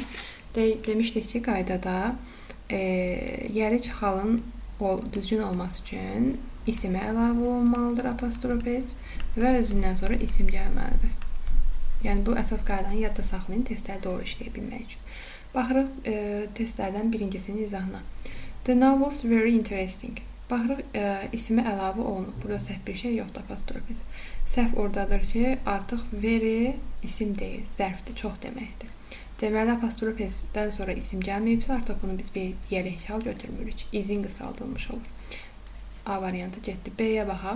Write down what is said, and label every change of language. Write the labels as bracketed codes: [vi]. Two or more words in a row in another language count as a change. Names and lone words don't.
[az] Demişdik ki, qaydada yadigar halın düzgün olması üçün isimə əlavə olunmalıdır apostrofes və özündən sonra isim gəlməlidir. Yəni, bu əsas qaydanı yadda saxlayın, testləri doğru işləyə bilmək üçün. Baxırıq testlərdən birincisinin izahına. [en] The novels very interesting. [az] Baxırıq, isimə əlavə olunub. Burada səhv bir şey yoxdur, apostrofes. Səhv oradadır ki, artıq very isim deyil, zərfdir, çox deməkdir. Deməli, apostrofesdən sonra isim gəlməyibsə, artıq bunu biz bir yəlik hal götürmürük. İzin qısaldılmış olur. A variantı getdi. B-yə baxaq.